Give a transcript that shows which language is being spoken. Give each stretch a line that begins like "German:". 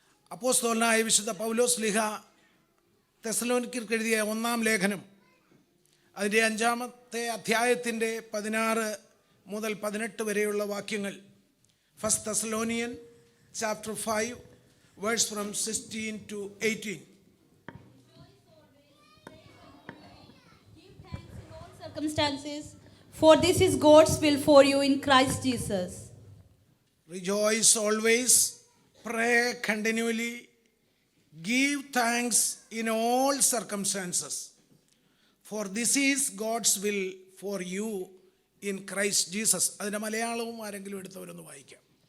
Malayalam: അപ്പോസ്തലനായ വിശുദ്ധ പൗലോസ് ശ്ലീഹ തെസ്സലോനിക്കർക്ക് എഴുതിയ 1-ാം ലേഖനം, അതിൻ്റെ 5-ാമത്തെ അധ്യായത്തിൻ്റെ 16 മുതൽ 18 വരെയുള്ള വാക്യങ്ങൾ.
English: First Thessalonian chapter 5 verse from 16 to 18. Give thanks in all circumstances, for this is God's will for you in Christ Jesus. Rejoice always, pray continually, give thanks in all circumstances, for this is God's will for you in Christ Jesus.
Malayalam: അതിൻ്റെ മലയാളവും ആരെങ്കിലും എടുത്തവരൊന്ന് വായിക്കാം.